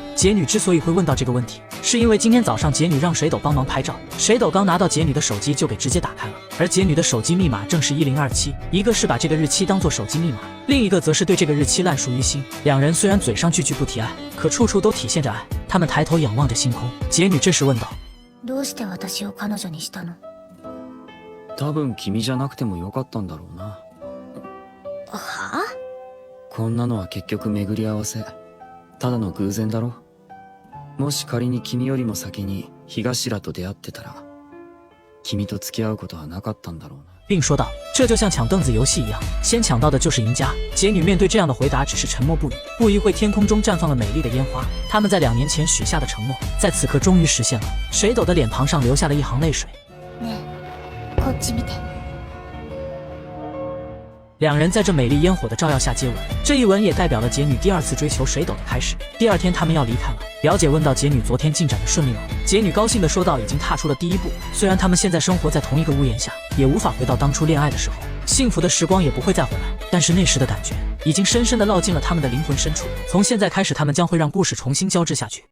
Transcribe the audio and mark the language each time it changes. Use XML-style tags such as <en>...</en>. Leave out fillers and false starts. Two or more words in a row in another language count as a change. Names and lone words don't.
<zh>杰女之所以会问到这个问题，是因为今天早上杰女让水斗帮忙拍照，水斗刚拿到杰女的手机就给直接打开了，而杰女的手机密码正是1027，一个是把这个日期当作手机密码，另一个则是对这个日期烂熟于心。两人虽然嘴上句句不提爱，可处处都体现着爱。他们抬头仰望着星空，杰女这时问道：“</zh> <ja>どうして私を彼女にしたの？” 多分君じゃなくてもよかったんだろうな。は？こんなのは結局巡り合わせ、ただの偶然だろ。もし仮に君よりも先に東頭と出会ってたら、君と付き合うことはなかったんだろうな。</ja> <zh>并说道：“这就像抢凳子游戏一样，先抢到的就是赢家。” 杰女面对这样的回答只是沉默不语。不一会，天空中绽放了美丽的烟花，他们在2年前许下的承诺，在此刻终于实现了。水斗的脸庞上流下了一行泪水。</zh> <ja>こっち見て。</ja> <zh>两人在这美丽烟火的照耀下接吻，这一吻也代表了杰女第2次追求水斗的开始。第2天，他们要离开了。表姐问到杰女昨天进展的顺利吗？杰女高兴地说道：“已经踏出了第1步。虽然他们现在生活在同一个屋檐下，也无法回到当初恋爱的时候，幸福的时光也不会再回来，但是那时的感觉已经深深地烙进了他们的灵魂深处。从现在开始，他们将会让故事重新交织下去。”</zh>